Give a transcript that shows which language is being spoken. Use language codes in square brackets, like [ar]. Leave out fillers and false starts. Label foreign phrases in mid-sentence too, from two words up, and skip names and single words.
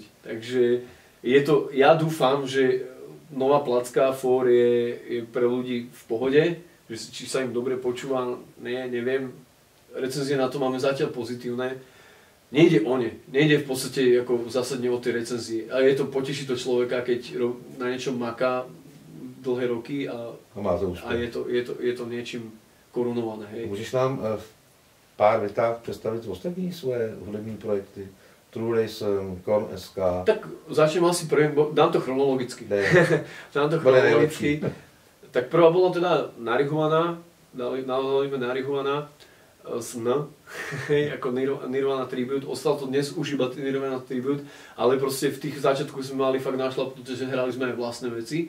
[sk] Takže ja dúfam, že nová placka For je pre ľudí v pohode, že či sa im dobre počúva, neviem. Recenzie na to máme zatiaľ pozitívne. Nejde o ne. Nejde v podstate ako zásadne o tie recenzie. A je to, poteší to človeka, keď na niečom maká dlhé roky a je to niečím korunované. Hej. [cs] Můžeš nám v pár větách představit ostatní svoje hudební projekty? [sk] True Racing, Korn SK. Tak začnem asi prvým, dám to chronologicky. Tak prvá bola teda Narihovaná, dali Narihovaná s N, ako Nirvana Tribute. Ostal to dnes už iba Nirvana Tribute, ale proste v tých začiatkoch sme mali fakt našlapnuté, že hrali sme aj vlastné veci.